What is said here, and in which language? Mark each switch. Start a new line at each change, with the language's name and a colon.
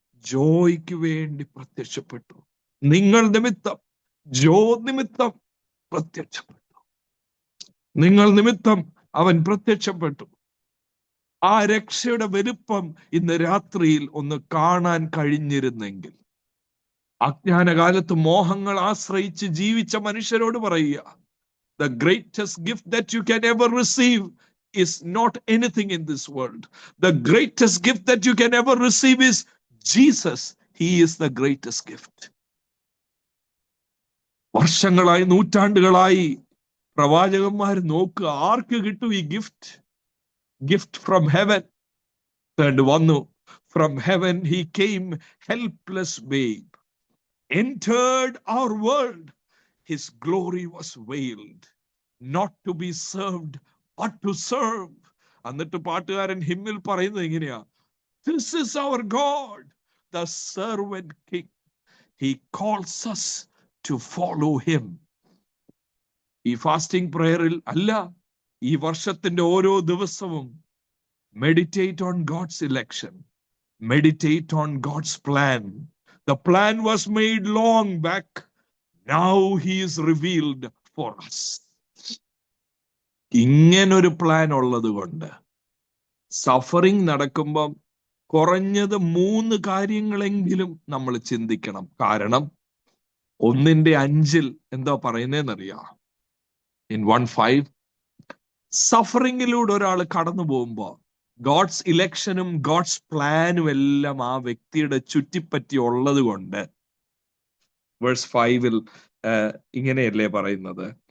Malayalam: ജോയ്ക്ക് വേണ്ടി പ്രത്യക്ഷപ്പെട്ടു, നിങ്ങൾ നിമിത്തം, ജോ നിമിത്തം പ്രത്യക്ഷപ്പെട്ടു, നിങ്ങൾ നിമിത്തം അവൻ പ്രത്യക്ഷപ്പെട്ടു. ആ രക്ഷയുടെ വലുപ്പം ഇന്ന് രാത്രിയിൽ ഒന്ന് കാണാൻ കഴിഞ്ഞിരുന്നെങ്കിൽ. അജ്ഞാനകാലത്ത് മോഹങ്ങൾ ആശ്രയിച്ച് ജീവിച്ച മനുഷ്യരോട് പറയുക,
English: the greatest gift that you can ever receive is not anything in this world. The greatest gift that you can ever receive is Jesus. He is the greatest gift.
Malayalam: വർഷങ്ങളായി, നൂറ്റാണ്ടുകളായി പ്രവാചകന്മാർ നോക്കുക, ആർക്ക് കിട്ടും ഈ ഗിഫ്റ്റ്?
English: Gift from heaven.
Malayalam: വന്നു,
English: From heaven he came, helpless babe, entered our world. His glory was veiled, not to be served but to serve.
Malayalam: എന്നിട്ട് പാട്ടുകാരൻ ഹിമ്മിൽ പറയുന്നത് എങ്ങനെയാ?
English: This is our God, the servant king. He calls us to follow him.
Malayalam: ഈ fasting പ്രയറിൽ അല്ല, ഈ വർഷത്തിന്റെ ഓരോ ദിവസവും
English: meditate on God's election, meditate on God's plan. The plan was made long back. Now he is revealed for us.
Malayalam: ഇങ്ങനൊരു plan ഉള്ളത് കൊണ്ട് suffering നടക്കുമ്പം കുറഞ്ഞത് 3 കാര്യങ്ങളെങ്കിലും നമ്മൾ ചിന്തിക്കണം. കാരണം 1:5 എന്താ പറയുന്നതെന്നറിയാം? In 1:5 സഫറിങ്ങിലൂടെ ഒരാൾ കടന്നു പോകുമ്പോ ഗോഡ്സ് ഇലക്ഷനും ഗോഡ്സ് പ്ലാനും എല്ലാം ആ വ്യക്തിയുടെ ചുറ്റിപ്പറ്റി ഉള്ളത് കൊണ്ട് വേഴ്സ് 5 ഇങ്ങനെയല്ലേ പറയുന്നത്?